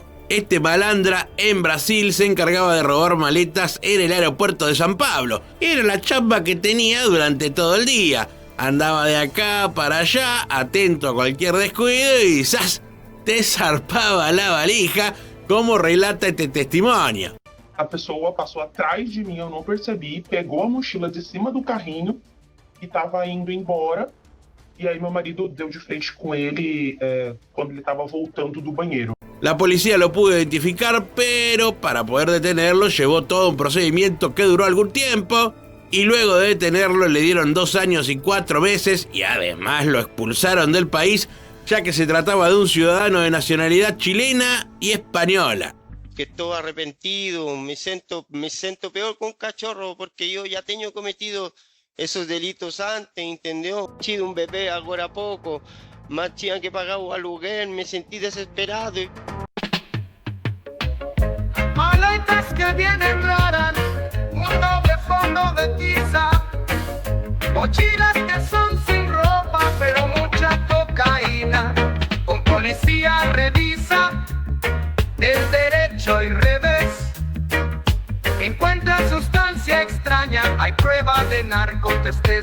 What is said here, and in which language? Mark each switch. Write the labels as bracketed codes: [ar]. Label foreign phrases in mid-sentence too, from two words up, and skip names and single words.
[es] Este malandra en Brasil se encargaba de robar maletas en el aeropuerto de San Pablo. Era la chamba que tenía durante todo el día. Andaba de acá para allá, atento a cualquier descuido y ¡zas! Te zarpaba la valija, como relata este testimonio. [pt] A pessoa passou atrás de mim, eu não percebi, pegou a mochila de cima do carrinho e estava indo embora. E aí meu marido deu de frente com ele quando ele estava voltando do banheiro. [es] La policía lo pudo identificar, pero para poder detenerlo llevó todo un procedimiento que duró algún tiempo, y luego de detenerlo le dieron 2 años y 4 meses y además lo expulsaron del país, ya que se trataba de un ciudadano de nacionalidad chilena y española. Que estoy arrepentido, me siento peor que un cachorro porque yo ya tengo cometido esos delitos antes, ¿entendió? Chido un bebé ahora poco, más [pt] tinha que pagar o aluguel, [es] me sentí desesperado. Maletas que vienen raras, un doble fondo de tiza, mochilas que son sin ropa pero mucha cocaína, un policía revisa del derecho y revés, encuentra sustancia extraña, hay prueba de narcotestés.